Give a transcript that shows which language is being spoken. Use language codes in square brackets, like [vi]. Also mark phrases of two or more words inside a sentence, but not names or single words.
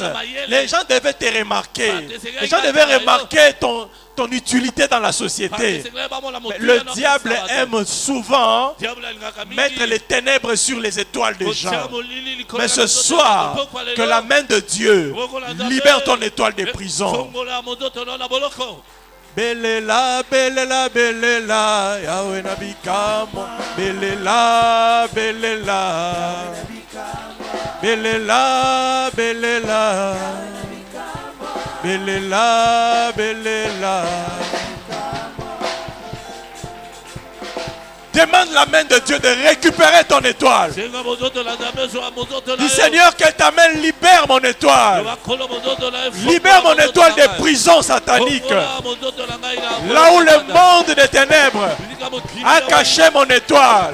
[fr] Les gens devaient te remarquer. Les gens devaient remarquer ton utilité dans la société. Mais le diable aime souvent mettre les ténèbres sur les étoiles des gens. Mais ce soir, que la main de Dieu libère ton étoile des prisons. [ln] Belela, belela, belela, Yahweh nabikamo. Belela, belela, belela, belela, belela, belela. [fr] Demande la main de Dieu de récupérer ton étoile. Dis Seigneur, que ta main libère mon étoile. Libère mon étoile des prisons sataniques. Là où le monde des ténèbres a caché mon étoile.